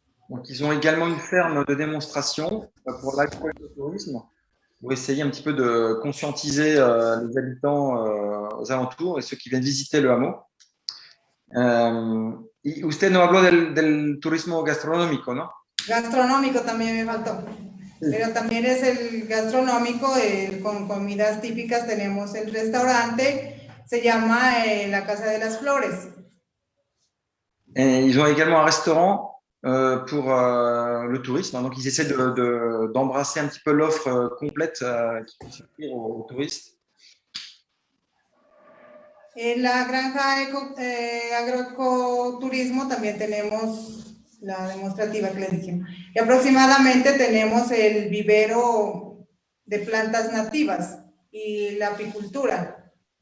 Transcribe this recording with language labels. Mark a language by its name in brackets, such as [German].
[French] Donc, ils ont également une ferme de démonstration pour l'agroécotourisme, pour essayer un petit peu de conscientiser les habitants aux alentours et ceux qui viennent visiter le hameau. [Spanish] Y usted no habló del turismo gastronómico, ¿no? Gastronómico también me faltó. Pero también es el gastronómico con comidas típicas. Tenemos el restaurante, se llama la Casa de las Flores. [French] Et ils ont également un restaurant pour le tourisme. Donc, ils essaient d'embrasser un petit peu l'offre complète qui peut s'offrir aux touristes. [Spanish] En la granja agroecoturismo también tenemos la demostrativa que les dijimos. Y aproximadamente tenemos el vivero de plantas nativas y la apicultura.